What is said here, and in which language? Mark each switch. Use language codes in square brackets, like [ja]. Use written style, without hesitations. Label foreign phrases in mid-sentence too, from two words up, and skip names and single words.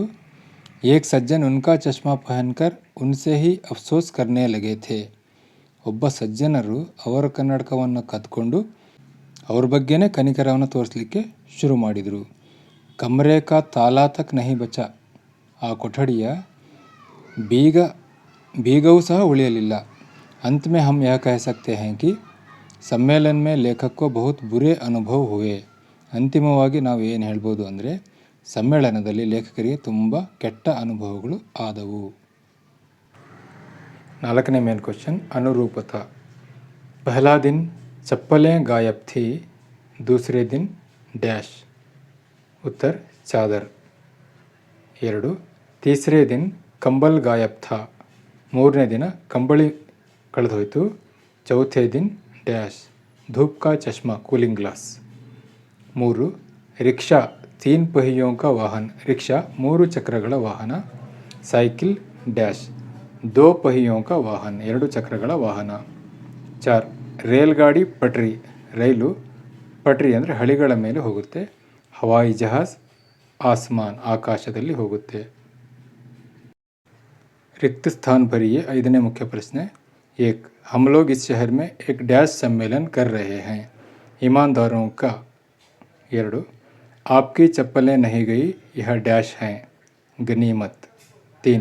[hi] एक सज्जन उनका चश्मा पहनकर उनसे ही अफ़सोस करने लगे थे. [kn] ಒಬ್ಬ ಸಜ್ಜನರು ಅವರ ಕನ್ನಡಕವನ್ನು ಕದ್ಕೊಂಡು ಅವ್ರ ಬಗ್ಗೆನೇ ಕನಿಕರವನ್ನು ತೋರಿಸಲಿಕ್ಕೆ ಶುರು ಮಾಡಿದರು. [hi] कमरे का ताला तक नहीं बचा. [kn] ಆ ಕೊಠಡಿಯ ಬೀಗವೂ ಸಹ ಉಳಿಯಲಿಲ್ಲ. [hi] अंत में हम यह कह सकते हैं कि सम्मेलन में लेखक को बहुत बुरे अनुभव हुए. [kn] ಅಂತಿಮವಾಗಿ ನಾವು ಏನು ಹೇಳ್ಬೋದು ಅಂದರೆ, ಸಮ್ಮೇಳನದಲ್ಲಿ ಲೇಖಕರಿಗೆ ತುಂಬ ಕೆಟ್ಟ ಅನುಭವಗಳು ಆದವು. 4ನೇ [en] main question, [kn] ಅನುರೂಪತಾ. [hi] पहला दिन चप्पलें गायब थी, दूसरे दिन डैश. उत्तर, चादर. 2. तीसरे दिन कंबल गायब था. [kn] ಮೂರನೇ ದಿನ ಕಂಬಳಿ ಕಳೆದೋಯ್ತು. [hi] चौथे दिन डैश धूप का चश्मा [en] cooling glass. [hi] 3. रिक्शा 3 पहियों का वाहन. [kn] रिक्शा 3 ಚಕ್ರಗಳ ವಾಹನ. [en] cycle dash [kn] 2 [hi] पहियों का वाहन [kn] 2 ಚಕ್ರಗಳ ವಾಹನ. 4. [hi] रेलगाड़ी पटरी [kn] ರೈಲು ಪಟ್ರಿ ಅಂದರೆ ಹಳಿಗಳ ಮೇಲೆ ಹೋಗುತ್ತೆ. [hi] हवाई जहाज़ आसमान [kn] ಆಕಾಶದಲ್ಲಿ ಹೋಗುತ್ತೆ. [hi] रिक्त स्थान भरिए. 5ನೇ मुख्य प्रश्न. 1. हम लोग इस शहर में एक डैश सम्मेलन कर रहे हैं. ईमानदारों का. 2. आपकी चप्पलें नहीं गई यह डैश हैं. गनीमत. 3.